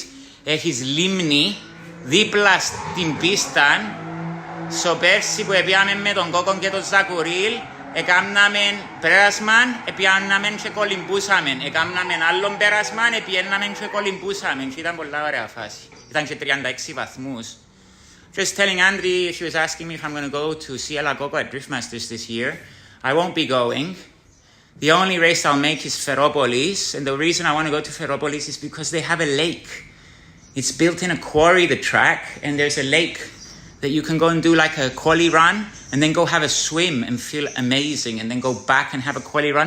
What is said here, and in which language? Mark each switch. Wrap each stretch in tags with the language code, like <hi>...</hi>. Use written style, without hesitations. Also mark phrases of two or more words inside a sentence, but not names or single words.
<el>Έχεις λίμνη δίπλα στην πίστα. So, πέρσι που πήγαμε με τον Κόκκο και τον Ζακουρίλ, έκαναμε πέρασμα, επιάνναμε και κολυμπούσαμε. Έκαναμε άλλον πέρασμα, επιέναμε και κολυμπούσαμε. Και ήταν πολλά ωραία φάση. Ήταν και 36 βαθμούς.</el> <en>Just telling Andri, she was asking me if I'm going to go to see El Coco at Drift Masters this year. I won't be going. The only race I'll make is Ferropolis, and the reason I want to go to Ferropolis is because they have a lake. It's built in a quarry, the track, and there's a lake that you can go and do like a quali run, and then go have a swim and feel amazing, and then go back and have a quali run.</en>